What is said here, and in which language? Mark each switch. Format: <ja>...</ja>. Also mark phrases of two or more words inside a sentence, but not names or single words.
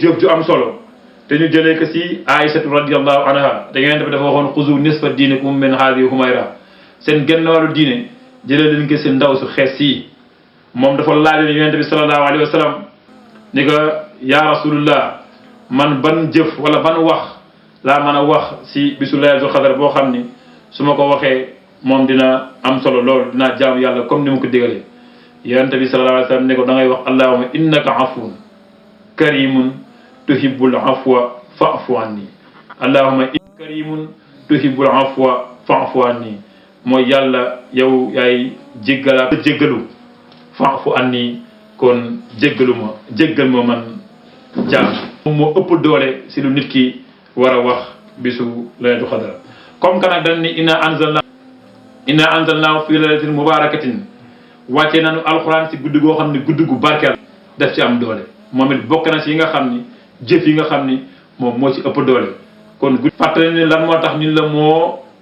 <wo>jëf ju am solo te ñu jëlee ko si Aïsatu</wo> <ar>رضي الله عنها</ar> <wo>da ngeen dafa waxoon</wo> <ar>خذوا نصف دينكم من هذه الحميراء</ar> <wo>seen genn wàllu diine jëlee leen ko si ndaw su xees sii moom dafa laajoon yonent bi</wo> <ar>صلى الله عليه وسلم</ar> <wo>ni ko yaa rasulullah man ban jëf wala ban wax laa mën a wax si bisu</wo> <ar>ليلة القدر</ar> <wo>boo xam ni su ma ko waxee moom dina am solo lool dinaa jaamu yàlla comme ni mu ko digalee yonent bi</wo> <ar>صلى الله عليه وسلم</ar> <wo>ne ko da ngay wax</wo> <ar>اللهم إنك عفو كريم تحب العفو فاعف عني اللهم إنك كريم تحب العفو فاعف عني</ar> <wo>mooy yàlla yow yaay jéggalu</wo> <ar>فاعف عني</ar> <wo>kon jéggal ma man jaam moom moo ëpp doole si lu nit ki war a wax bisu</wo> <ar>ليلة القدر</ar> <fr>comme que</fr> <wo>nag dañ ni</wo> <ar>إنا أنزلناه في ليلة مباركة</ar> <wo>wàccee nañu alxuraan si guddi goo xam ne guddi gu barkeel daf ci am doole moom it bokk na si yi nga xam ni jëf yi nga xam ni moom moo ci ëpp doole kon guddi fàttali ni lan moo tax ñun la moo</wo>